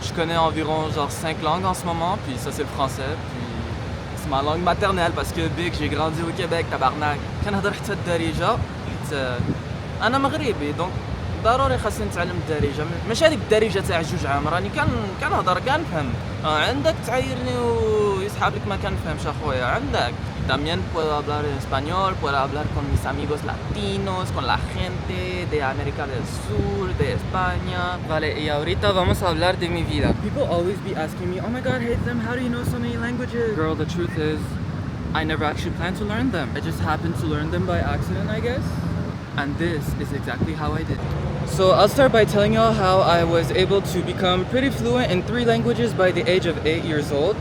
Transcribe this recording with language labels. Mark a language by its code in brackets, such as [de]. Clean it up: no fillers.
[fr] Je connais environ genre 5 langues en ce moment, puis ça c'est le français, puis c'est ma langue maternelle parce que big j'ai grandi au Québec tabarnak. [ar] كنهضر حتى الدارجة حيت أنا مغربي دونك ضروري خاصني نتعلم الدارجة ماشي هذيك الدارجة تاع جوج عام راني كنهضر كنفهم. عندك تعايرني ويسحاب لك ما كنفهمش اخويا. عندك [es] también puedo hablar español, puedo hablar con mis amigos latinos, con la gente de América del Sur, de España. Vale, y ahorita vamos a hablar de mi vida. [en] People always be asking me, oh my god, Haytham, how do you know so many languages? Girl, the truth is, I never actually planned to learn them. I just happened to learn them by accident, I guess. And this is exactly how I did. So I'll start by telling y'all how I was able to become pretty fluent in 3 languages by the age of 8 years old.